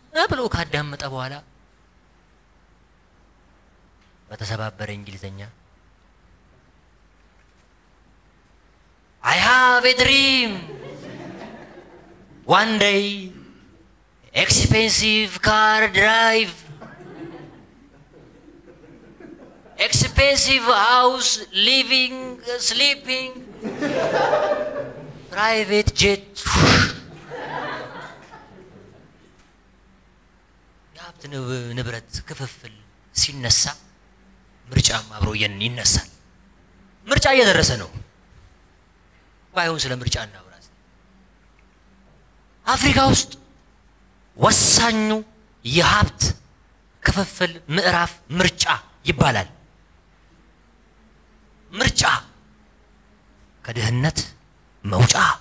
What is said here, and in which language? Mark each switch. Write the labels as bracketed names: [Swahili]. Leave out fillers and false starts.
[Amharic] ብሎ ካዳመጠ በኋላ በተሰባበረ እንግሊዘኛ [English] I have a dream. One day, expensive car drive, expensive house, living, sleeping, private jet. [Amharic] የሀብት ንብረት ክፍፍል ሲነሳ ምርጫም አብሮ ይነሳል። ምርጫ እየደረሰ ነው። ባይሆን ስለ ምርጫ እናውራ። አፍሪካ ውስጥ ወሳኙ የሀብት ክፍፍል ምዕራፍ ምርጫ ይባላል። ምርጫ ከድህነት መውጫ፣